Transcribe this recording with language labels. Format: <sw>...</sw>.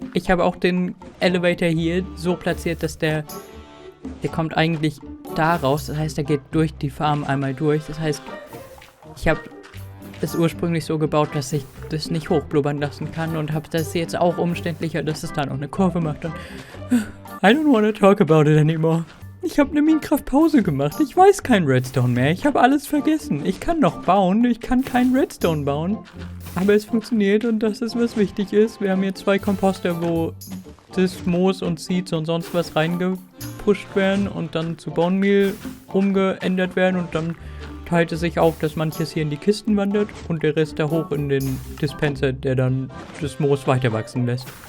<de>Ich habe auch den Elevator hier so platziert, dass der kommt eigentlich da raus. Das heißt, der geht durch die Farm einmal durch. Das heißt, ich habe es ursprünglich so gebaut, dass ich das nicht hochblubbern lassen kann und habe das jetzt auch umständlicher, dass es da noch eine Kurve macht.</de> <en>Und I don't wanna talk about it anymore.</en> <de>Ich habe eine Minecraft-Pause gemacht. Ich weiß kein Redstone mehr. Ich habe alles vergessen. Ich kann noch bauen. Ich kann keinen Redstone bauen. Aber es funktioniert und das ist, was wichtig ist. Wir haben hier 2 Komposter, wo das Moos und Seeds und sonst was reingepusht werden und dann zu Bone Meal umgeändert werden und dann teilt es sich auf, dass manches hier in die Kisten wandert und der Rest da hoch in den Dispenser, der dann das Moos weiter wachsen lässt.</de>